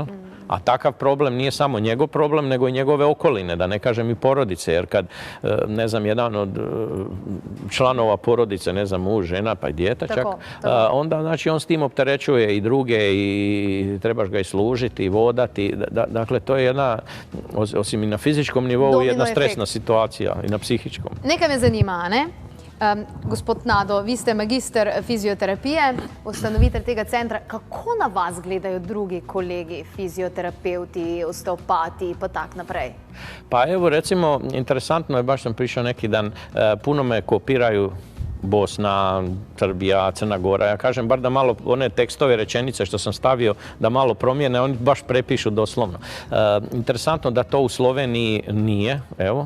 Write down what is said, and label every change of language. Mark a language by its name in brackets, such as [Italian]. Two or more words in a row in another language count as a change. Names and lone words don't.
[Croatian] A takav problem nije samo njegov problem, nego i njegove okoline, da ne kažem i porodice, jer kad, ne znam, jedan od članova porodice, ne znam, muž, žena, pa i dijete čak, onda, znači, on s tim opterećuje i druge i trebaš ga i služiti i vodati. Dakle, to je jedna, osim i na fizičkom nivou, jedna stresna situacija i na psihičkom. [Slovenian] Nekaj me zanima, ne? Gospod Nado, vi ste magister fizioterapije, ustanovitelj tega centra. Kako na vas gledajo drugi kolegi, fizioterapeuti, osteopati pa tak naprej? [Croatian] Pa evo, recimo, interesantno je, baš sam prišao neki dan, puno me kopiraju Bosna, Srbija, Crna Gora. Ja kažem, bar da malo one tekstove, rečenice što sam stavio, da malo promijene, oni baš prepišu doslovno. Interesantno da to u Sloveniji nije, evo.